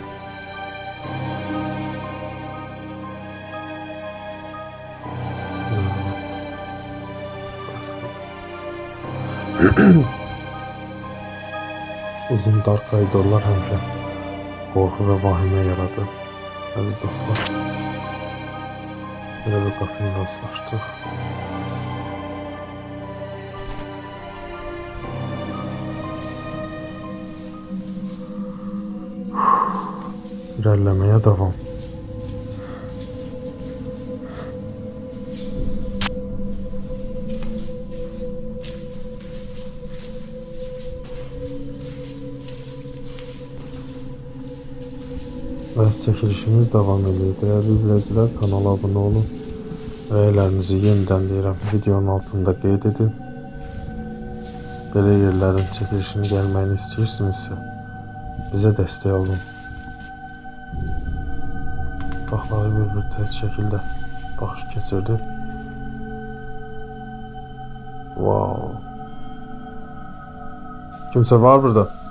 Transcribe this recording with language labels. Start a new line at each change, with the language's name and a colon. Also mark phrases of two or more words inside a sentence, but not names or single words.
Azerbaijani: Uzun dar koridorlar həmişə qorxu və vahimə yaradır. Əziz dostlar, belə bir qapıyla rastlaşdıq.
Turkish: İlerlemeye devam. Ve çekilişimiz devam ediyor. Değerli izleyiciler, kanala abone olun.
Azerbaijani: Rəylərinizi yeniden deyirəm, videonun altında qeyd edin. Belə yerlərin çəkilişini gəlməyini istəyirsinizsə bizə dəstək olun. Otaqları bir tez şəkildə baxış keçirdi. Wow. Kimsə var burada?